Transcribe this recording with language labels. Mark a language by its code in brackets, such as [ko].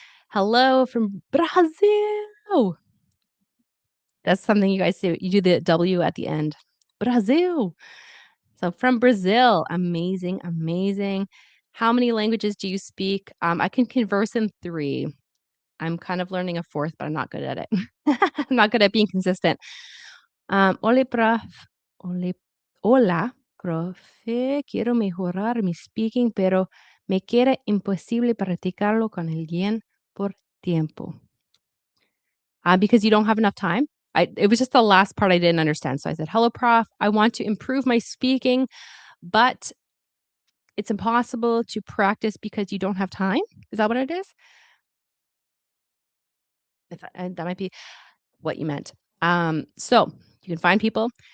[en] Hello from Brazil. That's something you guys do. You do the W at the end. Brazil. So from Brazil, amazing, amazing. How many languages do you speak? I can converse in 3. I'm kind of learning a 4th, but I'm not good at it. I'm not good at being consistent. [es] Ole prof, ole, hola, profe, quiero mejorar mi speaking, pero me queda imposible practicarlo con alguien por tiempo. [en] Because you don't have enough time. It was just the last part I didn't understand. So I said, hello, prof. I want to improve my speaking, but it's impossible to practice because you don't have time? Is that what it is? If that might be what you meant. So you can find people.